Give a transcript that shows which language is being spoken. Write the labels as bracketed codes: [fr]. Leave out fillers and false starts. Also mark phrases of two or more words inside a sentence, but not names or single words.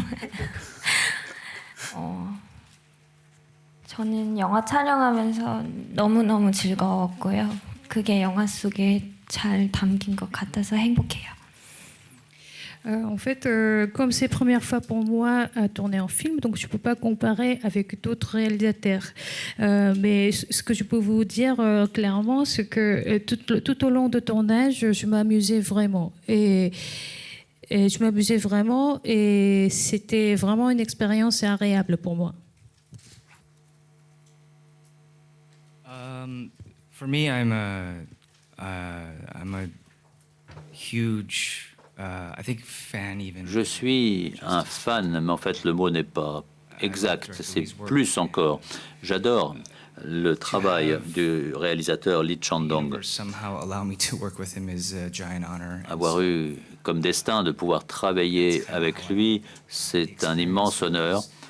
[ko] 저는 영화 촬영하면서 너무너무 즐거웠고요. 그게 영화 속에 잘 담긴 것 같아서 행복해요. [fr] En fait, comme c'est la première fois pour moi à tourner en film, donc je ne peux pas comparer avec d'autres réalisateurs. Mais ce que je peux vous dire clairement, c'est que tout au long de tournage, je m'amusais vraiment. Et je m'amusais vraiment et c'était vraiment une expérience agréable pour moi. [en] For me, I'm a huge I think fan even. [fr] Je suis un fan, mais en fait le mot n'est pas exact, c'est plus encore. J'adore le travail du réalisateur Lee Chang-dong. Avoir eu comme destin de pouvoir travailler avec lui, c'est un immense honneur.